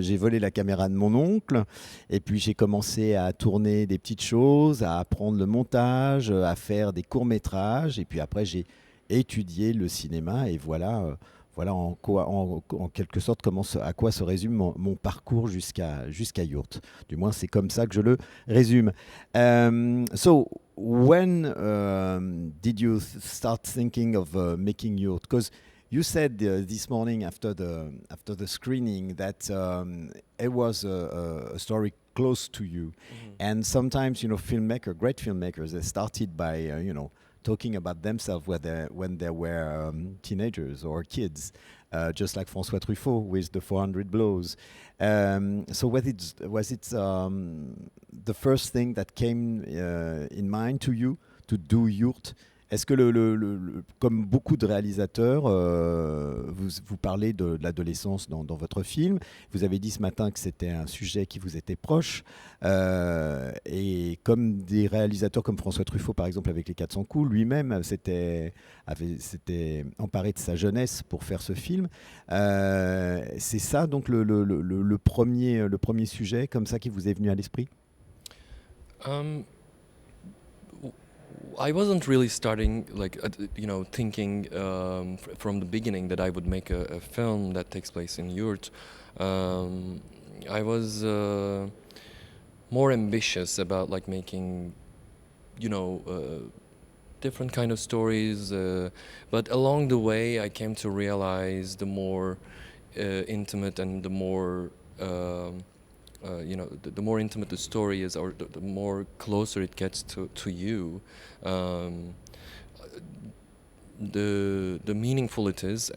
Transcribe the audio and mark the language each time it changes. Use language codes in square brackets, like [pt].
[fr] J'ai volé la caméra de mon oncle. Et puis, j'ai commencé à tourner des petites choses, à apprendre le montage, à faire des courts-métrages. Et puis après, j'ai étudié le cinéma. Et voilà en quelque sorte à quoi se résume mon parcours jusqu'à Yurt. Du moins, c'est comme ça que je le résume. [en] So, when did you start thinking of making Yurt? Because you said this morning after the screening that it was a story close to you, and sometimes great filmmakers, they started by talking about themselves when they were teenagers or kids, just like François Truffaut with the 400 Blows. So was it the first thing that came in mind to you to do Yurt? [fr] Est-ce que, comme beaucoup de réalisateurs, vous parlez de l'adolescence dans votre film. Vous avez dit ce matin que c'était un sujet qui vous était proche. Et comme des réalisateurs comme François Truffaut, par exemple, avec Les 400 coups, lui-même s'était emparé de sa jeunesse pour faire ce film. C'est ça, donc, le premier sujet comme ça qui vous est venu à l'esprit? Um, [en] I wasn't really starting like thinking from the beginning that I would make a film that takes place in Yurt. I was more ambitious about like making you know different kind of stories, but along the way I came to realize the more intimate and the more the more intimate the story is, or the more closer it gets to you, um, the meaningful it is.